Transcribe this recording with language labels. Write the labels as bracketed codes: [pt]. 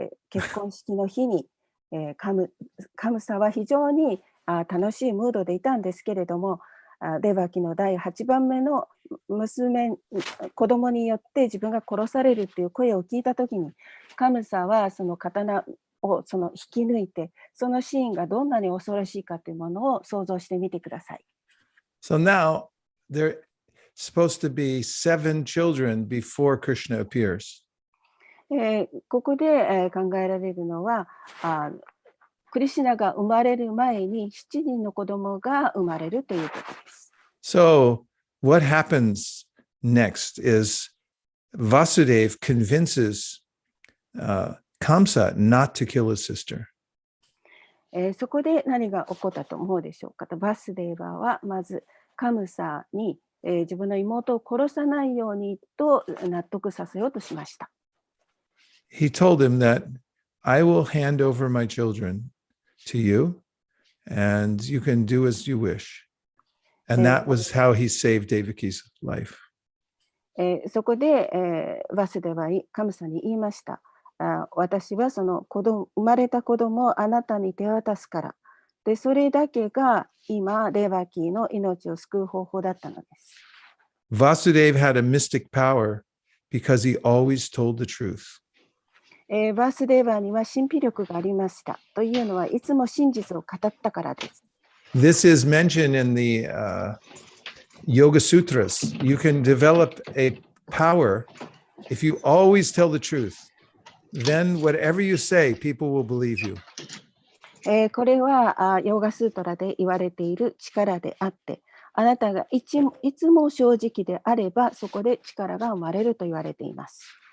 [ja] 結婚式の日に、カムサは非常に楽しいムードでいたんですけれども、デバキの第8番目の子供によって自分が殺されるという声を聞いたときに、カムサはその刀を引き抜いて、そのシーンがどんなに恐ろしいかというものを想像してみてください。 [en] So now there supposed to be 7 children before Krishna appears. [ja] ここで、考えられるのはクリシュナが生まれる前に7人の子供が生まれるということです。 [en] So what happens next is Vasudev convinces Kamsa not to kill his sister. [ja] そこで何が起こったと思うでしょうかと。バスデーバーはまずカムサに、自分の妹を殺さないようにと納得させようとしました。 [en] He told him that I will hand over my children to you and you can do as you wish. And that was how he saved Devaki's life. [ja] そこで、バスデーバーはカムサに言いました。私はその生まれた子供をあなたに手渡すから。で、それだけが今、デバキーの命を救う方法だったのです。 [en] Vasudev had a mystic power because he always told the truth. [ja] バスデーバーには神秘力がありました。というのはいつも真実を語ったからです。 [en] This is mentioned in the Yoga Sutras. You can develop a power if you always tell the truth. Then whatever you say, people will believe you. [ja] これはヨーガスートラで言われている力であって、あなたがいつも正直であれば、そこで力が生まれると言われています。